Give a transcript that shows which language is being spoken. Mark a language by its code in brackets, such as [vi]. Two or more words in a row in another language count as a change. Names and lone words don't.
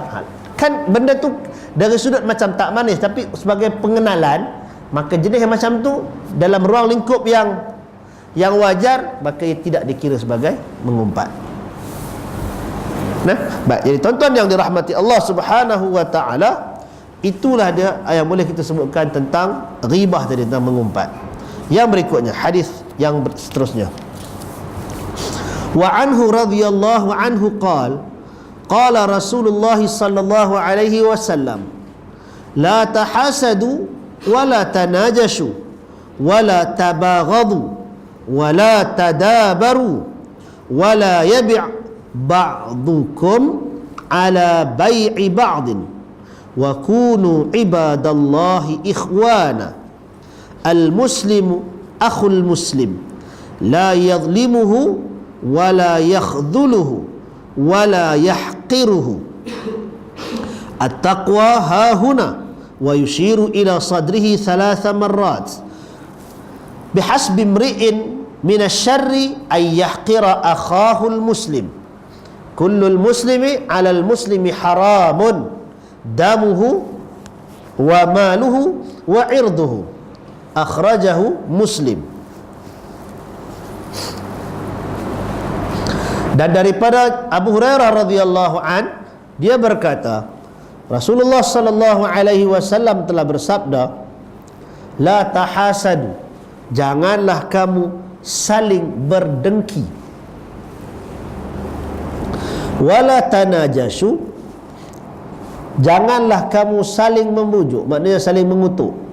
[ms] Kan benda tu dari sudut macam tak manis, tapi sebagai pengenalan, maka jenis yang macam tu dalam ruang lingkup yang wajar, maka ia tidak dikira sebagai mengumpat. Nah, baik, jadi tuan-tuan yang dirahmati Allah [ar] سبحانه وتعالى, [ms] itulah dia yang boleh kita sebutkan tentang ghibah tadi, tentang mengumpat. Yang berikutnya, hadis yang seterusnya. [ar] وعنه رضي الله عنه قال رسول الله صلى الله عليه وسلم, لا تحاسدوا ولا تناجشوا ولا تباغضوا ولا تدابروا ولا يبع بعضكم على بيع بعض وكونوا عباد الله إخوانا. المسلم أخو المسلم لا يظلمه ولا يخذله ولا يحقره. التقوى ههنا، ويشير إلى صدره 3 مرات. بحسب امرئ من الشر أن يحقر أخاه المسلم. كل المسلم على المسلم حرام دمه وماله وعرضه. أخرجه مسلم. [ms] Dan daripada Abu Hurairah [ar] رضي الله عن, [ms] dia berkata, Rasulullah [ar] صلى الله عليه وسلم [ms] telah bersabda, [ar] لا تحاسدوا, [ms] janganlah kamu saling berdengki, [ar] ولا تناجشوا, [ms] janganlah kamu saling memujuk, maknanya saling mengutuk,